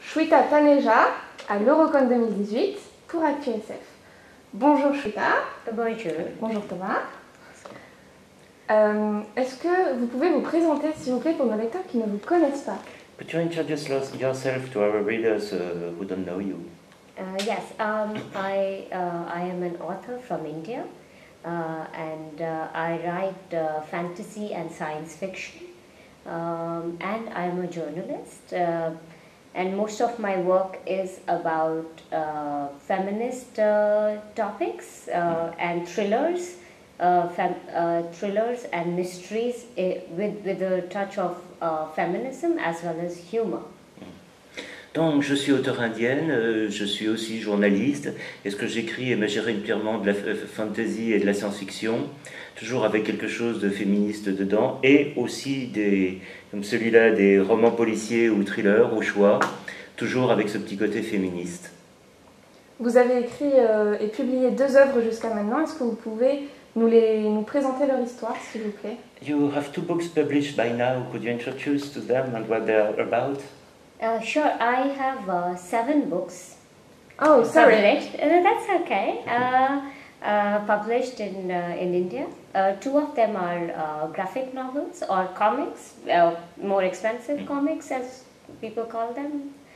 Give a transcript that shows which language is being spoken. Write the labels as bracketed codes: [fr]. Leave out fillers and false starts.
[fr] Shweta Taneja à l'Eurocon 2018 pour ActuSF. Bonjour Shweta. Bonjour. Bonjour Thomas. Est-ce que vous pouvez vous présenter s'il vous plaît pour nos lecteurs qui ne vous connaissent pas? [en] Could you introduce yourself to our readers who don't know you? Yes, I am an author from India, and I write fantasy and science fiction, and I am a journalist, and most of my work is about feminist topics and thrillers, thrillers and mysteries with a touch of feminism as well as humor. [fr] Donc, je suis auteure indienne, je suis aussi journaliste, et ce que j'écris est majoritairement de la fantasy et de la science-fiction, toujours avec quelque chose de féministe dedans, et aussi comme celui-là, des romans policiers ou thrillers au choix, toujours avec ce petit côté féministe. Vous avez écrit et publié 2 œuvres jusqu'à maintenant, est-ce que vous pouvez nous présenter leur histoire, s'il vous plaît? [en] You have 2 books published by now, could you introduce to them and what they are about? Sure, I have 7 books. Oh, sorry. Published. That's okay. Published in India. 2 of them are graphic novels or comics, more expensive comics as people call them.